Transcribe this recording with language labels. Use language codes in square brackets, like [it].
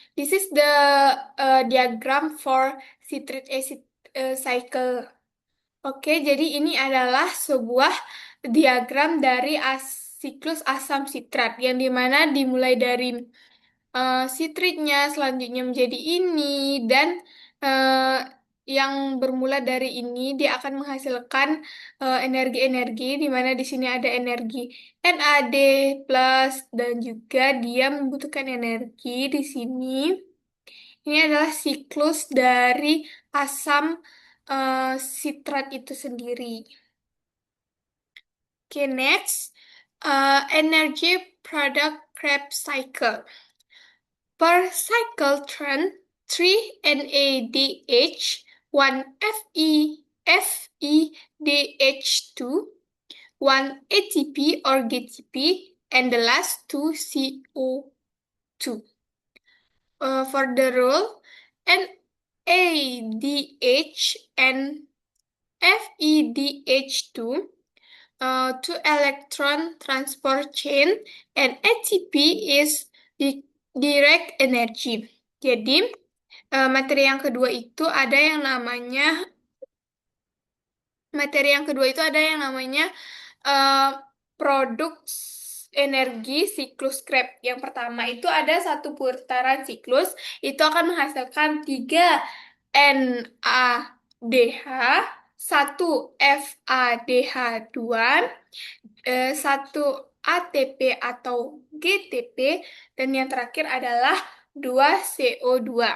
[en] This is the diagram for citric acid cycle. [id] Oke, jadi ini adalah sebuah diagram dari siklus asam sitrat yang dimana dimulai dari sitritnya, selanjutnya menjadi ini, dan eh, yang bermula dari ini dia akan menghasilkan energi-energi di mana di sini ada energi NAD plus dan juga dia membutuhkan energi di sini. Ini adalah siklus dari asam sitrat itu sendiri. [en] Oke, next. Energy product Krebs cycle. Per cycle turn 3 NADH, 1 FEDH2, 1 ATP or GTP, and the last 2 CO2. For the role, NADH and FEDH2, 2 electron transport chain, and ATP is the direct energy. [id] Jadi, materi yang kedua itu ada yang namanya produk energi siklus Krebs. Yang pertama itu ada satu putaran siklus, itu akan menghasilkan 3 NADH, 1 FADH2, 1 ATP atau GTP, dan yang terakhir adalah 2 CO2.